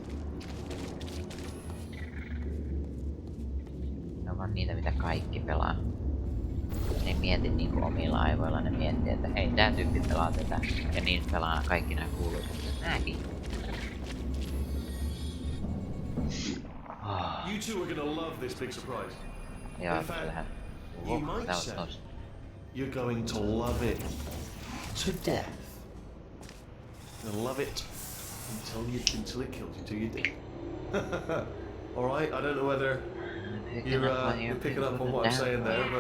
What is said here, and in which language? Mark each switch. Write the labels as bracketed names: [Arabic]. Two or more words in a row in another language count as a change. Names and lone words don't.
[Finnish] Ne on vaan niitä, mitä kaikki pelaa. Ne ei mieti niinku omilla aivoilla, ne miettii, että hei, tää tyyppi pelaa tätä. Ja niin pelaa kaikki nää kuuluiset. Nääkin. [English] Oh. You two are gonna love this big surprise. [Finnish] Joo, kyllähän. [English] You might say you're going to love it to death. You'll love it until it kills you, till you do. All right. I don't know whether you're picking up on what I'm saying there, but